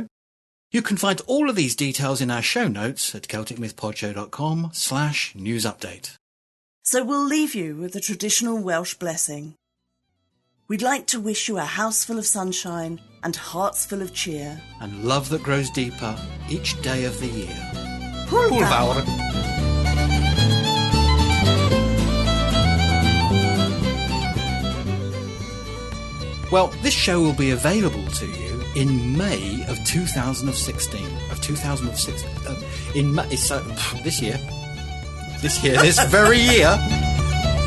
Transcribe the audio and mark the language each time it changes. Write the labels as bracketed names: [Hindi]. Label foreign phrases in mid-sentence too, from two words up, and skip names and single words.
[English] You can find all of these details in our show notes at celticmythpodshow.com/newsupdate. So we'll leave you with the traditional Welsh blessing. We'd like to wish you a house full of sunshine and hearts full of cheer. And love that grows deeper each day of the year. [Welsh] Hwyl Hwyl fawr. fawr. [English] Well, this show will be available to you in May of 2016. In May, this year. This very year.